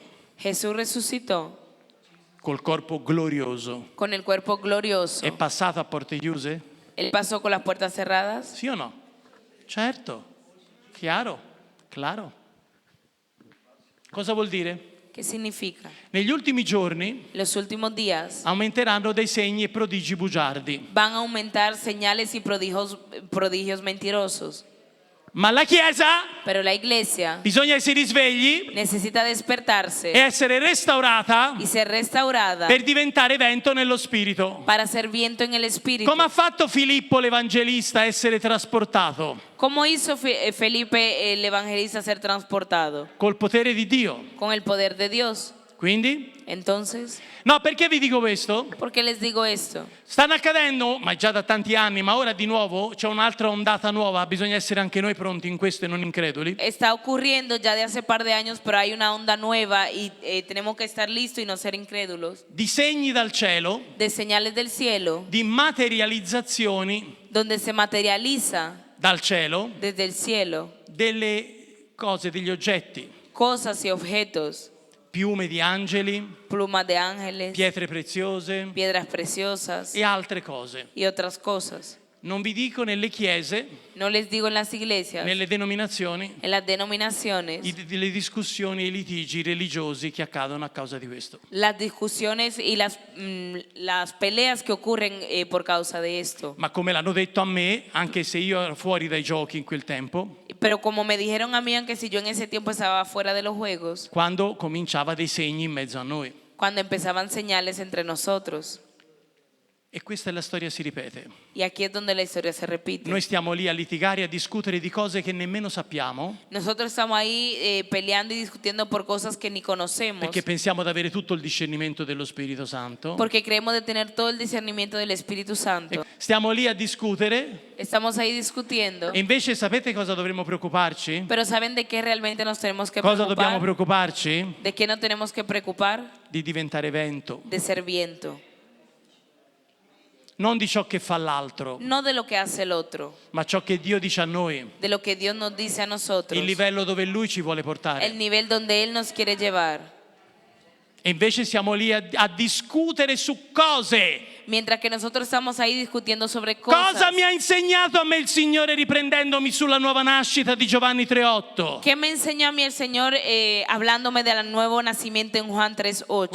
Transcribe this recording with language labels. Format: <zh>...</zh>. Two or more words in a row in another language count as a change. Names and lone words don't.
<es>Jesús resucitó</es> <it>col corpo glorioso</it> <es>con el cuerpo glorioso.</es> <it>è passato a porte chiuse?</it> <es>Él pasó con las puertas cerradas.</es> <it>Sì o no? Certo. Chiaro, claro. Cosa vuol dire?</it> <es>¿Qué significa?</es> <it>Negli ultimi giorni</it> <es>Los últimos días</es> <it>aumenteranno dei segni e prodigi bugiardi,</it> <es>van a aumentar señales y prodigios mentirosos.</es> <it>ma la Chiesa</it> <es>Pero la iglesia</es> <it>bisogna che si risvegli</it> <es>necesita</es> <it>e</it> <es>despertarse</es> <it>essere restaurata</it> <es>y ser restaurada</es> <it>per diventare vento nello spirito.</it> <es>para ser viento en el espíritu.</es> <it>Come ha fatto Filippo l'Evangelista a essere trasportato?</it> <es>¿Cómo hizo Felipe el evangelista ser transportado?</es> <it>Col potere di Dio.</it> <es>Con el poder de Dios.</es> <it>Quindi?</it> <es>Entonces,</es> <it>No, perché vi dico questo?</it> <es>¿por qué les digo esto?</es> <it>Stanno accadendo, ma già da tanti anni, ma ora di nuovo c'è un'altra ondata nuova, bisogna essere anche noi pronti in questo e non increduli.</it> <es>Está ocurriendo ya de hace par de años, pero hay una onda nueva y tenemos que estar listos y no ser incrédulos.</es> <it>Di segni dal cielo,</it> <es>De señales del cielo,</es> <it>di materializzazioni</it> <es>donde se materializa</es> <it>dal cielo</it> <es>desde el cielo</es> <it>delle cose, degli oggetti,</it> <es>cosas y objetos,</es> <it>piume di angeli,</it> <es>plumas de ángeles,</es> <it>pietre preziose</it> <es>piedras preciosas</es> <it>e altre cose.</it> <es>y otras cosas.</es> <it>Non vi dico nelle chiese,</it> <es>No les digo en las iglesias,</es> <it>nelle denominazioni,</it> <es>en las denominaciones,</es> <it>le discussioni e i litigi religiosi che accadono a causa di questo.</it> <es>las discusiones y las peleas que ocurren por causa de esto.</es> <it>Ma come l'hanno detto a me, anche se io ero fuori dai giochi in quel tempo,</it> <es>Pero como me dijeron a mí, aunque si yo en ese tiempo estaba fuera de los juegos,</es> <it>quando cominciava dei segni in mezzo a noi.</it> <es>cuando empezaban señales entre nosotros.</es> <it>E questa è la storia, si ripete.</it> <es>Y aquí es donde la historia se repite.</es> <it>Noi stiamo lì a litigare, a discutere di cose che nemmeno sappiamo,</it> <es>Nosotros estamos ahí peleando y discutiendo por cosas que ni conocemos,</es> <it>perché pensiamo di avere tutto il discernimento dello Spirito Santo.</it> <es>porque creemos de tener todo el discernimiento del Espíritu Santo.</es> <it>Stiamo lì a discutere</it> <es>Estamos ahí discutiendo,</es> <it>e invece sapete cosa dovremmo preoccuparci?</it> <es>pero ¿saben de qué realmente nos tenemos que</es> <it>Cosa dobbiamo</it> <es>preocupar?</es> <it>preoccuparci?</it> <es>¿De qué no tenemos que preocupar?</es> <it>Di diventare vento,</it> <es>De ser viento.</es> <it>non di ciò che fa l'altro,</it> <es>No de lo que hace el otro,</es> <it>ma ciò che Dio dice a noi,</it> <es>de lo que Dios nos dice a nosotros,</es> <it>il livello dove Lui ci vuole</it> <es>el</es> <it>portare.</it> <es>nivel donde Él nos quiere llevar.</es> <it>E invece siamo lì a discutere su cose.</it> <es>Mientras que nosotros estamos ahí discutiendo sobre cosas.</es> <it>Cosa mi ha insegnato a me il Signore riprendendomi sulla nuova nascita di Giovanni 3,8?</it> <es>¿Qué me enseñó a mí el Señor hablándome del nuevo nacimiento en Juan 3:8?</es>